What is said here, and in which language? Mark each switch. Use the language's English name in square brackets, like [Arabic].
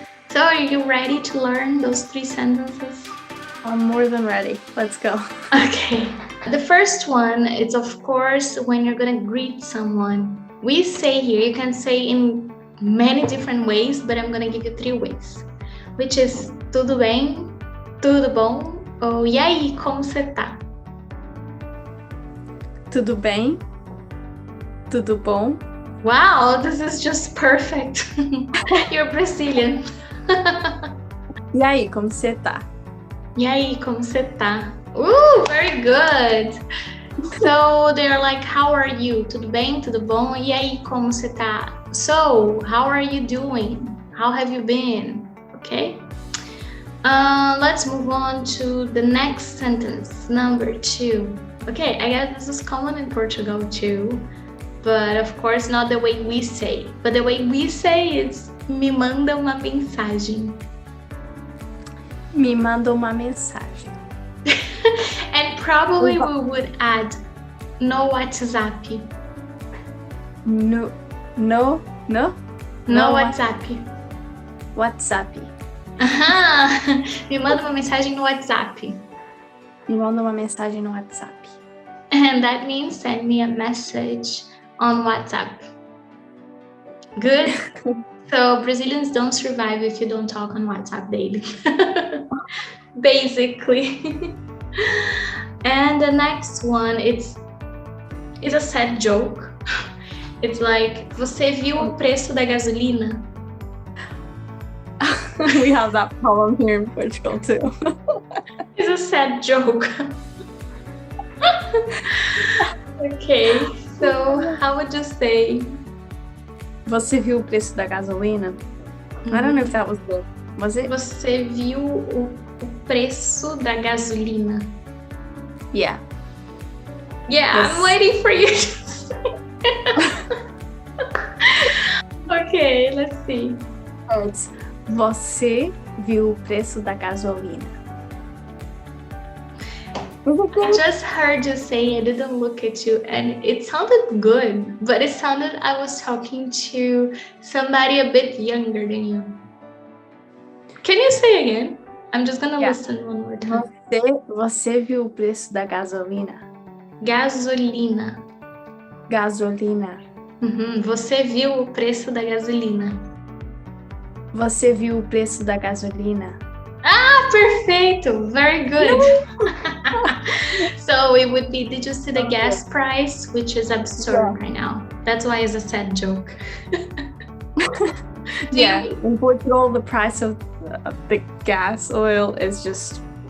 [English] So are you ready to learn those 3 sentences? I'm more than ready. Let's go. Okay. The first one is, of course, when you're gonna greet someone. We say here, you can say in many different ways, but I'm gonna give you 3 ways. Which is [Portuguese] tudo bem, tudo bom, ou e aí, como você tá? Tudo bem? Tudo bom? [English] Wow, this is just perfect. You're Brazilian. [Portuguese] E aí, como você tá? E aí, como você tá? [English] Very good. So they're like, how are you? [Portuguese] Tudo bem? Tudo bom? E aí, como você tá? [English] So, how are you doing? How have you been? Okay. Let's move on to the next sentence, number 2. Okay, I guess this is common in Portugal too, but of course not the way we say. But the way we say is [Portuguese] me manda uma mensagem. Me manda uma mensagem. [English] And probably we would add [Portuguese] no WhatsApp. No WhatsApp. WhatsApp. Aham! Me manda uma mensagem no WhatsApp. Me manda uma mensagem no WhatsApp. [English] And that means send me a message on WhatsApp. Good? So Brazilians don't survive if you don't talk on WhatsApp daily. Basically. And the next one, it's a sad joke. It's like, [Portuguese] você viu o preço da gasolina? [English] We have that problem here in Portugal too. It's a sad joke. Okay, so how would you say? [Portuguese] Você viu o preço da gasolina? [English] I don't know if that was good. Was it? [Portuguese] Você viu o preço da gasolina? [English] Yeah. Yeah, Yes. I'm waiting for you to say. Okay, let's see. It's, [Portuguese] você viu o preço da gasolina? [English] I just heard you say, I didn't look at you, and it sounded good, but it sounded I was talking to somebody a bit younger than you. Can you say again? I'm just gonna listen one more time. [Portuguese] Você viu o preço da gasolina? Gasolina. Gasolina. Você viu o preço da gasolina? Você viu o preço da gasolina? Ah, perfeito! [English] Very good. So it would be, did you see the gas price, which is absurd right now? That's why it's a sad joke. In Portugal, the price of the gas oil is just